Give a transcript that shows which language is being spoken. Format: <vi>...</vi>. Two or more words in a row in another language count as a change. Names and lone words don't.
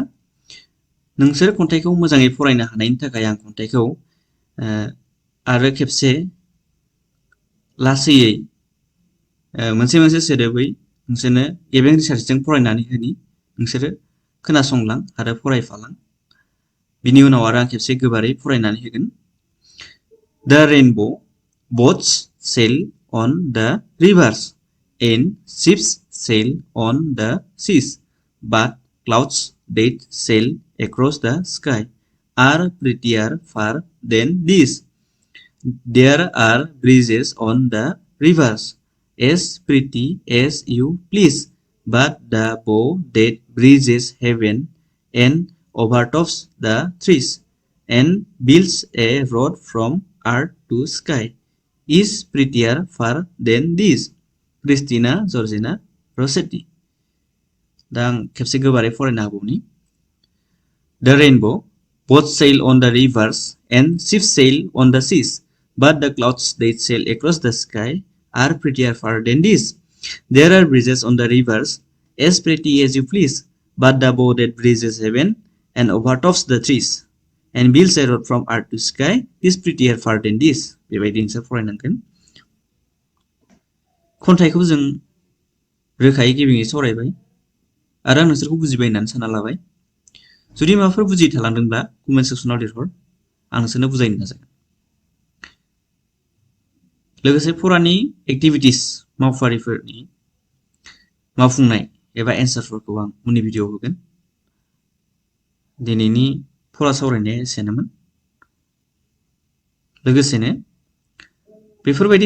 <brx>नोंसोर खन्थाइखौ मोजाङै फरायनो हानायनि थाखाय आं खन्थाइखौ आरो खेबसे लासैयै मोनसे मोनसे सोदोबै नोंसोरनो गेबें रिसार्चजों फरायनानै होनि। नोंसोरो खोनासंलां आरो फरायफालां। बिनि उनाव आरो आं खेबसे गोबारै फरायनानै होगोन।</brx> <en>The rainbow boats sail on the rivers and ships sail on the seas, but clouds that sail across the sky are prettier far than these. There are bridges on the rivers as pretty as you please, but the bow that bridges heaven and overtops the trees and builds a road from earth to sky is prettier far than this. Christina Georgina Rossetti.</en> <brx>दा आं खेबसे गोबारै फरायनो हाबावनि</brx> <en>The rainbow, both sail on the rivers and ships sail on the seas, but the clouds that sail across the sky are prettier far than this. There are bridges on the rivers, as pretty as you please, but the bow that bridges heaven and overtops the trees and builds a road from earth to sky is prettier far than this.</en> <brx>बेबायदिनोसो फरायनांगोन खन्थाइखौ जों रोखायै गिबिङै सावरायबाय आरो आं नोंसोरखौ बुजिबाय होननानै सानना लाबाय जुदि माबाफोर बुजियै थालांदोंब्ला कमेन्ट सेक्सनाव लिरहर आं नोंसोरनो बुजायनो नाजागोन लोगोसे फरानि एक्टिभिटिस मावफारिफोरनि मावफुंनाय एबा एन्सारफोरखौ आं उननि भिडिअआव होगोन दिनैनि फरा सावरायनाया एसेनोमोन लोगोसेनो बेफोरबायदि</brx>